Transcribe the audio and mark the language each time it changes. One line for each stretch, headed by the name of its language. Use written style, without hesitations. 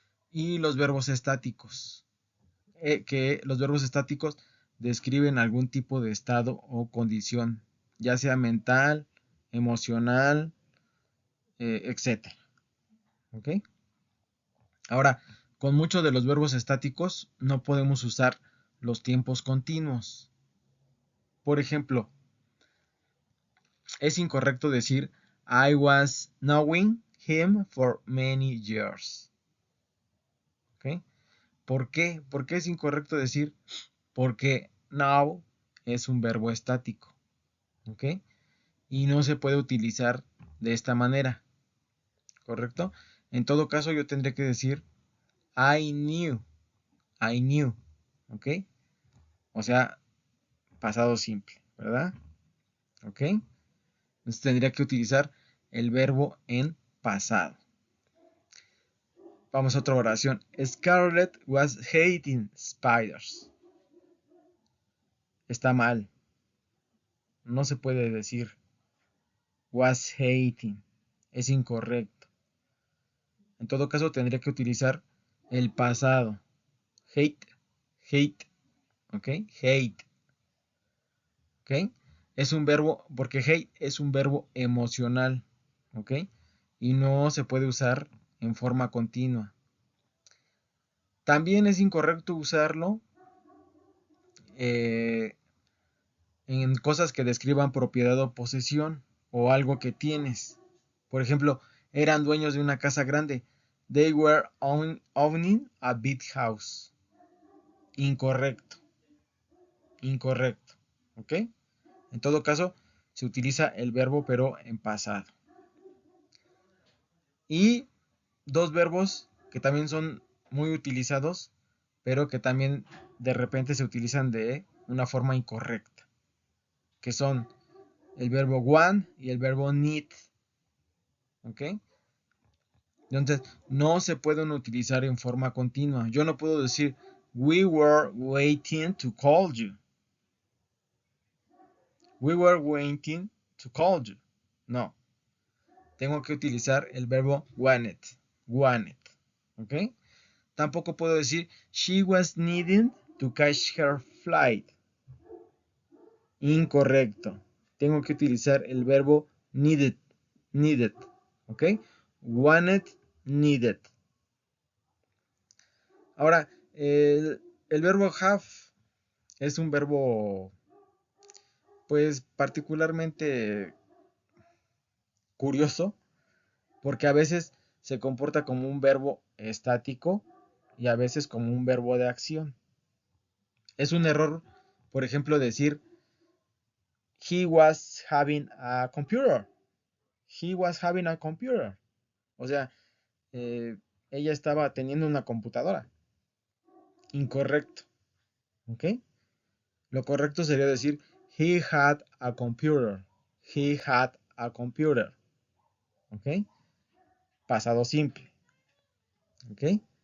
Spanish: Y los verbos estáticos, que los verbos estáticos describen algún tipo de estado o condición, ya sea mental, emocional, etc. ¿Ok? Ahora, con muchos de los verbos estáticos no podemos usar los tiempos continuos. Por ejemplo, es incorrecto decir
English: I was knowing him for many years.
Spanish: ¿Ok? ¿Por qué? ¿Por qué es incorrecto decir? Porque now es un verbo estático. ¿Ok? Y no se puede utilizar de esta manera. ¿Correcto? En todo caso, yo tendré que decir
English: I knew. I knew.
Spanish: ¿Ok? O sea, pasado simple, ¿verdad? ¿Ok? Entonces tendría que utilizar el verbo en pasado. Vamos a otra oración.
English: Scarlett was hating spiders.
Spanish: Está mal. No se puede decir was hating. Es incorrecto. En todo caso tendría que utilizar el pasado. Hate, hate, ¿ok? Hate, ¿ok? Es un verbo, porque hate es un verbo emocional, ¿ok? Y no se puede usar en forma continua. También es incorrecto usarlo en cosas que describan propiedad o posesión o algo que tienes. Por ejemplo, eran dueños de una casa grande.
English: They were owning a big house.
Spanish: Incorrecto, incorrecto, ¿ok? En todo caso, se utiliza el verbo pero en pasado. Y dos verbos que también son muy utilizados, pero que también de repente se utilizan de una forma incorrecta, que son el verbo want y el verbo need. ¿Ok? Entonces, no se pueden utilizar en forma continua. Yo no puedo decir,
English: we were waiting to call you. We were waiting to call you.
Spanish: No. Tengo que utilizar el verbo wanted.
English: Wanted. ¿Ok?
Spanish: Tampoco puedo decir,
English: she was needing to catch her flight.
Spanish: Incorrecto. Tengo que utilizar el verbo needed. Needed. ¿Ok?
English: Wanted, needed.
Spanish: Ahora, el verbo have es un verbo, pues, particularmente curioso, porque a veces se comporta como un verbo estático y a veces como un verbo de acción. Es un error, por ejemplo, decir
English: he was having a computer. He was having a computer.
Spanish: O sea, eh, ella estaba teniendo una computadora. Incorrecto. ¿Ok? Lo correcto sería decir
English: he had a computer. He had a computer. ¿Ok?
Spanish: Pasado simple.
English: ¿Ok?